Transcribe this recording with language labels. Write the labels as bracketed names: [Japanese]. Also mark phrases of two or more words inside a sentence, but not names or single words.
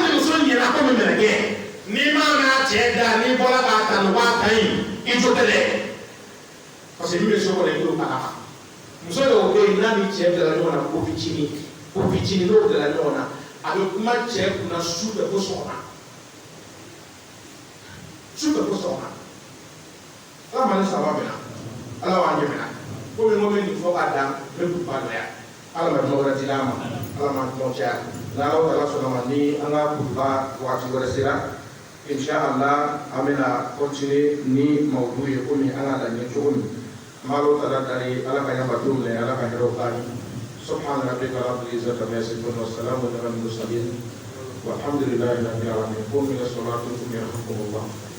[Bambara] ni muso ɲɛna ko min bɛna kɛ n'i m'a mɛn a cɛ da n'i bɔra k'a tanu k'a ka ɲi i jo tɛ dɛ [French] parce que [Bambara] min bɛ so kɔnɔ i t'o kalama muso dɔw bɛ yen n'a ni cɛ bilala ɲɔgɔn na ko fitinin n'o bilala ɲɔgɔn na a bɛ kuma cɛ kunna su bɛɛ fo sɔgɔma ala ma ni saba bɛna ala b'an ɲɛmina komi n ko bɛ nin fɔ k'a dan n bɛ kun ba dɔ yan ala ma jumɛn wɛrɛ di d'an ma ala ma jumɛn caya n'ala taala sɔnna ma ni an ka kuruba waati wɛrɛ sera inshallah an bɛna continuer ni mawudu ye komi an ka laɲini cogo min an b'a ala taala dali ala ka yabadenw minɛ ala ka hɛrɛw k'an ye [Arabic] سبحان ربك رب العزة عما يصفون والسلام على المرسلين والحمد لله رب العالمين قوموا إلى صلاتكم يرحمكم الله